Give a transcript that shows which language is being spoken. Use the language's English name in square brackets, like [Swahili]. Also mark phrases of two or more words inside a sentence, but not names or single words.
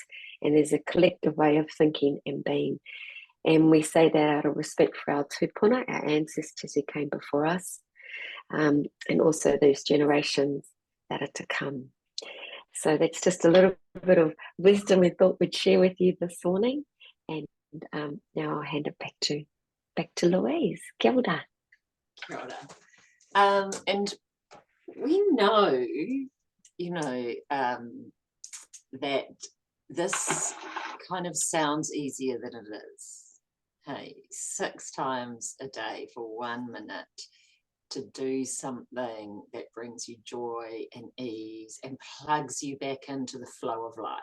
[English] And there's a collective way of thinking and being. And we say that out of respect for our tūpuna, our ancestors who came before us, and also those generations that are to come. So that's just a little bit of wisdom we thought we'd share with you this morning. And now I'll hand it back to Louise. [Māori] Kia ora. Kia ora. [English] And we know, that this kind of sounds easier than it is. Hey, 6 times a day for 1 minute to do something that brings you joy and ease and plugs you back into the flow of life.